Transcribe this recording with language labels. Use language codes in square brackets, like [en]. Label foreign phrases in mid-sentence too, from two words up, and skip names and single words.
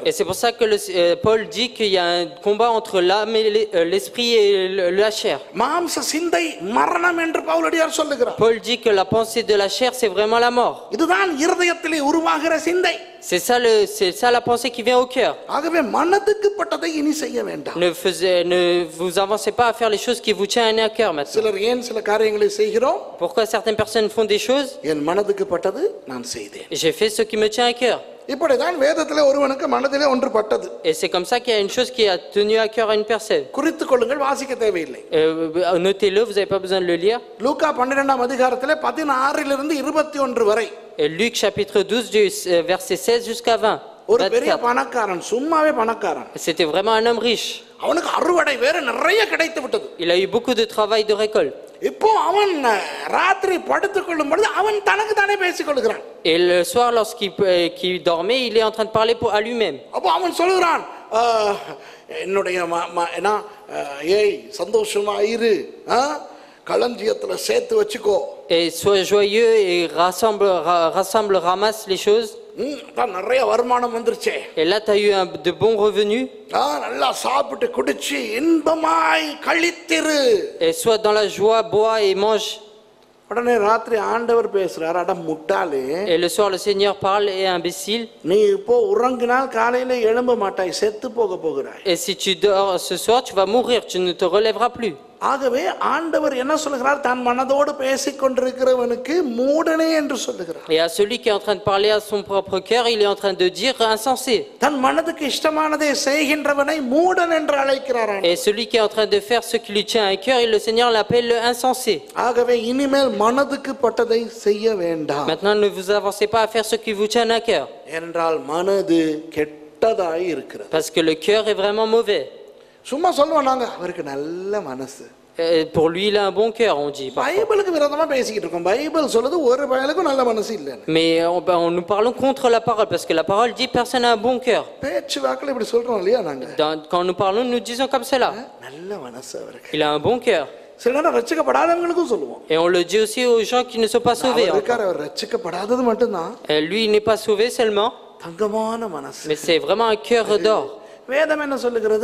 [fr] Et c'est pour ça que Paul dit qu'il y a un combat entre l'âme et l'esprit et la chair. [ta] மாம்ச சிந்தை மரணம் என்று பவுலடியார் சொல்லுகிறார். [fr] Paul dit que la pensée de la chair c'est vraiment la mort. [ta] இதுதான் இருதயத்திலே உருவாகிற சிந்தை. [fr] C'est ça la pensée qui vient au cœur. [ta] ஆகவே மனதுக்கு பட்டதை இனி செய்ய வேண்டாம். [fr] Ne vous avancez pas à faire les choses qui vous tiennent à cœur maintenant. [ta] சிலர் ஏன் சில காரியங்களை செய்கிறோம்? [fr] Pourquoi certaines personnes font des choses? [ta] என் மனதுக்கு பட்டது நான் செய்தேன். [fr] J'ai fait ce qui me tient à cœur. [ta] இப்படிதான் வேதத்திலே ஒருவனுக்கு மனதிலே ஒன்று பட்டது. [fr] Et c'est comme ça qu'il y a une chose qui a tenu à cœur à une personne. [ta] குறித்துக் கொள்ளுங்கள், வாசிக்க தேவையில்லை. [fr] Notez-le, vous n'avez pas besoin de le lire. [ta] லூக்கா 12ஆம் அதிகாரத்திலே 16 இருந்து 21 வரை [fr] Et Luc chapitre 12 du verset 16 jusqu'à 20. [ta] ஒரு பெரிய பணக்காரன், சும்மாவே பணக்காரன். [fr] C'était vraiment un homme riche. [ta] அவனுக்கு அறுவடை வேற நிறைய கிடைத்து விட்டது. [fr] Il a eu beaucoup de travail de récolte. [ta] இப்போ அவன் ராத்திரி படுத்துக் கொள்ளும் பொழுது அவன் தனக்கு தானே பேசிக் கொள்கிறான். [fr] Et le soir lorsqu'il dormait, il est en train de parler à lui-même. [ta] அப்போ அவன் சொல்கிறான், என்னுடைய ஏய் சந்தோஷமா இரு, களஞ்சியத்துல சேர்த்து வச்சுக்கோ. [fr] Et sois joyeux et ramasse les choses. [ta] நிறைய வருமானம் வந்துருச்சே. [fr] Et là tu as eu de bons revenus. [ta] நல்லா சாப்பிட்டு குடிச்சு இன்பமாய் கழித்திரு. [fr] Et sois dans la joie, bois et mange. [ta] உடனே ராத்திரி ஆண்டவர் பேசுறார், அட முட்டாளே. [fr] Et le soir le Seigneur parle et imbécile. [ta] நீ இப்போ உறங்கினால் காலையில எழும்ப மாட்டாய், செத்து போக போகிறாய். [fr] Et si tu dors ce soir, tu vas mourir, tu ne te relèveras plus. [ta] ஆகவே ஆண்டவர் என்ன சொல்கிறார்? தன் மனதோடு பேசிக் கொண்டிருக்கிறவனுக்கு மூடனே என்று சொல்லுகிறார். [fr] Et à celui qui est en train de parler à son propre cœur, il est en train de dire insensé. [ta] தன் மனதுக்கு இஷ்டமானதை செய்கின்றவனை மூடன் என்று அழைக்கிறார். [fr] Et celui qui est en train de faire ce qui lui tient à cœur, le Seigneur l'appelle insensé. [ta] ஆகவே இனிமேல் மனதுக்கு பட்டதை செய்ய வேண்டாம். [fr] Maintenant, ne vous avancez pas à faire ce qui vous tient à cœur. [ta] ஏனென்றால் மனது கெட்டதாய் இருக்கிறது. [fr] Parce que le cœur est vraiment mauvais. [ta] சும்மா சொல்லுவோம் நாங்க, அவருக்கு நல்ல மனசு. [fr] Pour lui, il a un bon cœur, on dit. [ta] பைபிளுக்கு விரோதமா பேசிக்கிட்டு இருக்கோம். பைபிள் சொல்லுது ஒரு பயலுக்கும் நல்ல மனசு இல்ல. [fr] Mais nous parlons contre la parole parce que la parole dit personne n'a un bon cœur. [ta] பேச்சு வாக்குல இப்படி சொல்றோம் இல்லையா நாங்க? [fr] Quand nous parlons, nous disons comme cela. [ta] நல்ல மனசு அவருக்கு. [fr] Il a un bon cœur. [ta] சில நேரம் ரட்சிக்கப்படாதவங்களுக்கும் சொல்லுவோம். [fr] Et on le dit aussi aux gens qui ne sont pas sauvés. [ta] அவர் ரட்சிக்கப்படாதது மட்டும்தான். [fr] Lui, il n'est pas sauvé seulement. [ta] தங்கமான மனசு. [fr] Mais c'est vraiment un cœur d'or. [ta] வேதம் என்ன சொல்லுகிறது?